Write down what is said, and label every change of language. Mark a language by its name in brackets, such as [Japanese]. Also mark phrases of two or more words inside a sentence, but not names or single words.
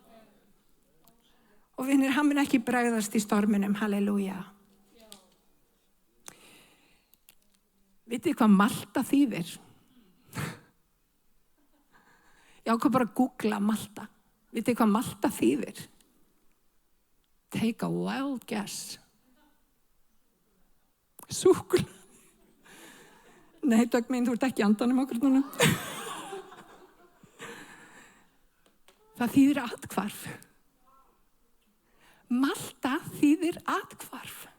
[Icelandic] Og vinir, hann mun ekki bregðast í storminum. Halleluja. Vitið hvað Malta þýðir? Ég ákvað bara að googla Malta. Vitið hvað Malta þýðir? [English] Take a wild guess. [Icelandic] Súkkulaði. Nei, Dögg mín, þú ert ekki andanum okkur núna. Það þýðir athvarf. Malta þýðir athvarf.